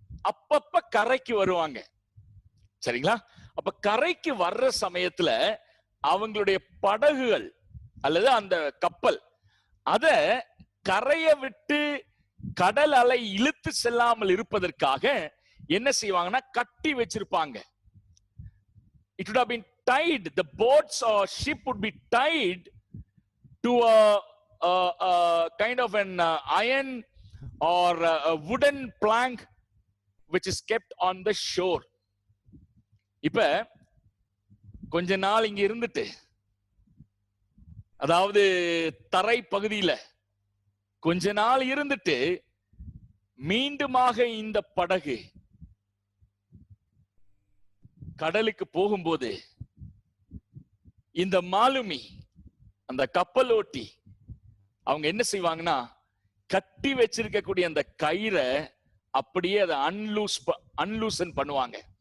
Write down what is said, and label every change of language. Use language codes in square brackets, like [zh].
[ta] அப்பப்ப கரைக்கு வருவாங்க, சரிங்களா? அப்ப கரைக்கு வர்ற சமயத்துல அவங்களுடைய படகுகள் அல்லது அந்த கப்பல் அத கரையை விட்டு கடல் அலை இழுத்து செல்லாமல் இருப்பதற்காக என்ன செய்வாங்கன்னா, கட்டி வச்சிருப்பாங்க. [en] It would have been tied, the boats or ship would be tied to a kind of an iron or a wooden plank which is kept on the shore. [ta] இப்ப கொஞ்ச நாள் இங்க இருந்துட்டு, அதாவது தரை பகுதியில கொஞ்ச நாள் இருந்துட்டு மீண்டுமாக இந்த படகு கடலுக்கு போகும்போது இந்த மாலுமி, அந்த கப்பல் ஓட்டி அவங்க என்ன செய்வாங்கன்னா, கட்டி வச்சிருக்கக்கூடிய அந்த கயிறை அப்படியே அதை அன்லூசன் பண்ணுவாங்க.